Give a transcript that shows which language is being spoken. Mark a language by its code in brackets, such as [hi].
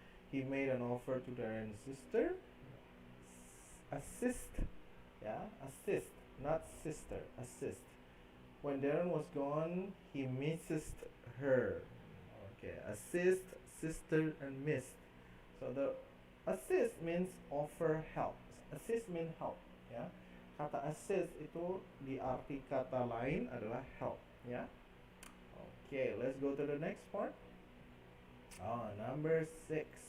[en] He made an offer to Darren's sister. Assist. Yeah, assist, not sister. Assist. When Darren was gone, he missed her. Okay, assist, sister, and missed. So the assist means offer help. Assist means help. [id] Ya, kata assist itu di arti kata lain adalah help. Ya. [en] Okay, let's go to the next part. Number 6.